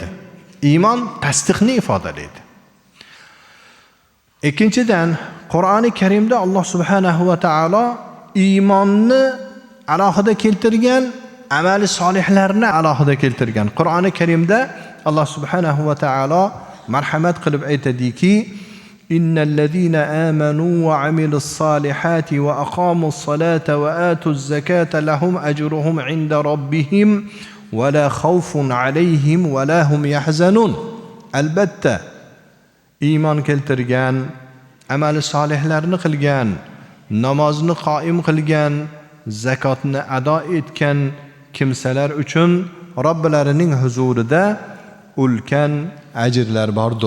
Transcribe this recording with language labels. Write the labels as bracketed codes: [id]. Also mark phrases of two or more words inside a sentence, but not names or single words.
[uz] Iymon tasdiqni ifodalaydi. Ikkinchidan, Qur'oni Karimda Alloh [ar] سبحانه وتعالى [uz] iymonni alohida keltirgan, amali solihlarni alohida keltirgan. Qur'oni Karimda Alloh [ar] سبحانه وتعالى [uz] marhamat qilib aytadiki, [ar] إن الذين آمنوا وعملوا الصالحات وأقاموا الصلاة وآتوا الزكاة لهم أجرهم عند ربهم ولا خوف عليهم ولا هم يحزنون. [uz] Albatta iymon keltirgan, amali solihlarni qilgan, namozni qoim qilgan, zakotni ado etgan kimsalar uchun Robbilarining huzurida ulkan ajrlar bordir.